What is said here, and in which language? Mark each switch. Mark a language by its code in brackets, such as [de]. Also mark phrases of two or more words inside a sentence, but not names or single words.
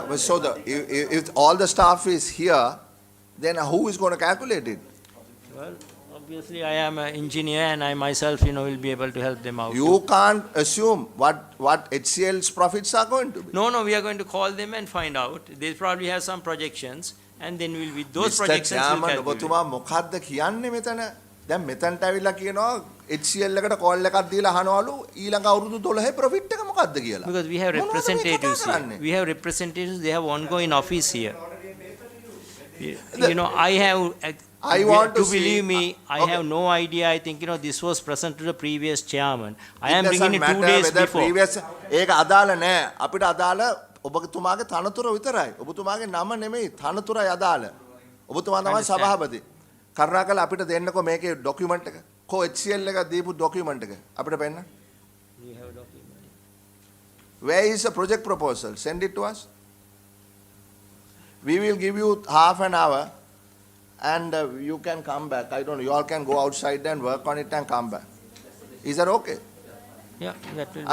[en] But so if all the staff is here, then who is going to calculate it? Well, obviously I am an engineer and I myself, will be able to help them out. You can't assume what HCL's profits are going to be. No, we are going to call them and find out. They probably have some projections, and then we'll with those projections we'll calculate. [si] ඔබතුමා මොකද්ද කියන්නේ මෙතන? දැන් මෙතනට ඇවිල්ලා කියනවා HCL එකට කෝල් එකක් දීලා අහනවලු ඊළඟ අවුරුදු 12 ප්‍රොෆිට් එක මොකද්ද කියලා. [en] Because we have representatives here. We have representatives. They have ongoing office here. I have I want to believe see, me, I okay. have no idea. I think, this was presented to the previous chairman. I It am bringing it 2 doesn't days matter whether before. [si] previous ඒක අදාළ නෑ. අපිට අදාළ ඔබතුමාගේ තනතුර විතරයි. ඔබතුමාගේ නම නෙමෙයි තනතුරයි අදාළ. ඔබතුමා තමයි [en] Understand. [si] සභාපති. කරුණාකරලා අපිට දෙන්නකෝ මේකේ ડોකියුමන්ට් එක. කො HCL එක දීපු ડોකියුමන්ට් එක. අපිට පෙන්න. [en] We have document. Where is the project proposal? Send it to us. We will give you half an hour and you can come back. I don't know. You all can go outside and work on it and come back. Is that okay? Yeah, that will